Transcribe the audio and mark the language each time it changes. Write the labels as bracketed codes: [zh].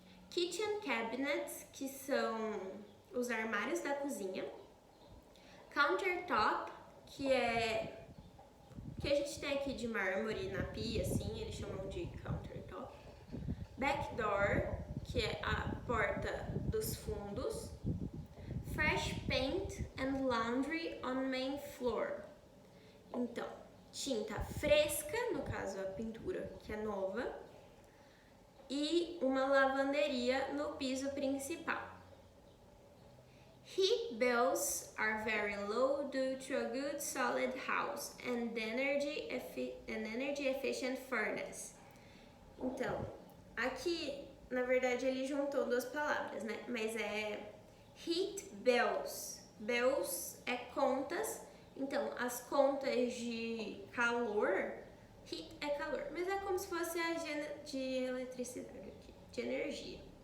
[pt] Kitchen cabinets, que são os armários da cozinha. Countertop, que é que a gente tem aqui de mármore na pia, assim, eles chamam de countertop. Back door, que é a porta dos fundos. [en] Fresh paint and laundry on main floor. [pt] Então, tinta fresca, no caso a pintura que é nova, e uma lavanderia no piso principal. [en] Heat bills are very low due to a good solid house and energy efficient furnace. [pt] Então, aqui, na verdade, ele juntou duas palavras, né? Mas é heat bills. Bills é contas. Então, as contas de calor, heat é calor, mas é como se fosse a de eletricidade aqui, de energia.